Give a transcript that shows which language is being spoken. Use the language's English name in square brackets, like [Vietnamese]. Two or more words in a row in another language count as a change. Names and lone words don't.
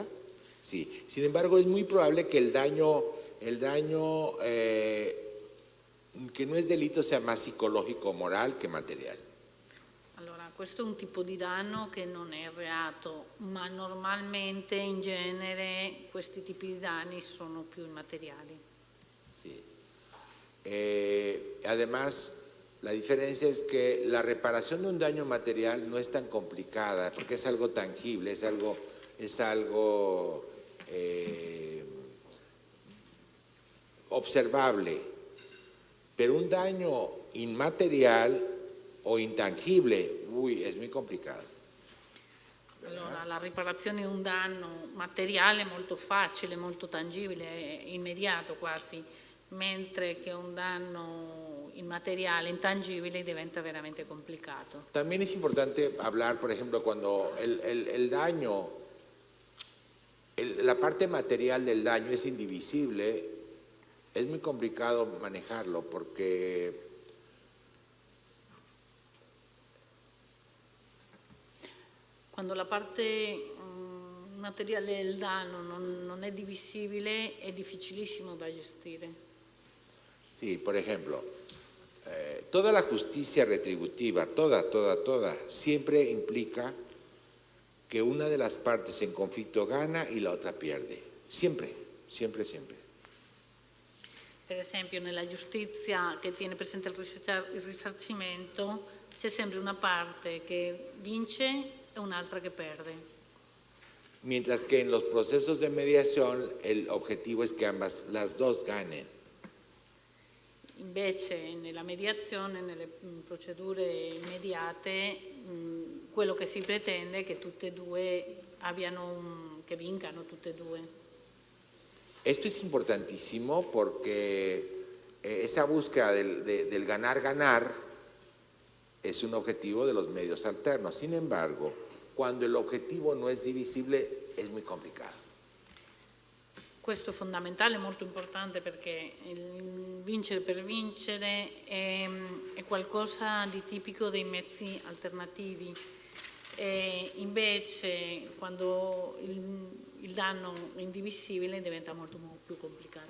[Spanish] Sí. Sin embargo, es muy probable que el daño [Italian] che non è delitto [Spanish] sia más psicologico o moral [Italian] che materiale. Allora, questo è un tipo di danno che non è reato, ma normalmente, in genere, questi tipi di danni sono più immateriali. [Spanish] Sí. Además, la diferencia es que la reparación de un daño material no es tan complicada, porque es algo tangible, es algo observable. Pero un daño inmaterial o intangible, es muy complicado. [Italian] Allora, la riparazione di un danno materiale è molto facile, molto tangibile, è immediato quasi, mentre che un danno immateriale, intangibile, diventa veramente complicato. [Spanish] También es importante hablar, por ejemplo, cuando el daño, la parte material del daño es indivisible, es muy complicado manejarlo porque [Italian] quando la parte materiale del danno non è divisibile è difficilissimo da gestire. [Spanish] Sí, por ejemplo, toda la justicia retributiva, toda, siempre implica que una de las partes en conflicto gana y la otra pierde. Siempre. [Italian] Per esempio, nella giustizia che tiene presente il risarcimento c'è sempre una parte che vince e un'altra che perde. [Spanish] Mientras que en los procesos de mediación el objetivo es que las dos ganen. [Italian] Invece nella mediazione, nelle procedure immediate, quello che si pretende è che tutte e due che vincano tutte e due. [Spanish] Esto es importantísimo porque esa búsqueda del ganar-ganar es un objetivo de los medios alternos. Sin embargo, cuando el objetivo no es divisible, es muy complicado. [Italian] Questo è fondamentale, molto importante, perché il vincere per vincere è qualcosa di tipico dei mezzi alternativi. E invece, quando il danno è indivisibile, diventa molto più complicato.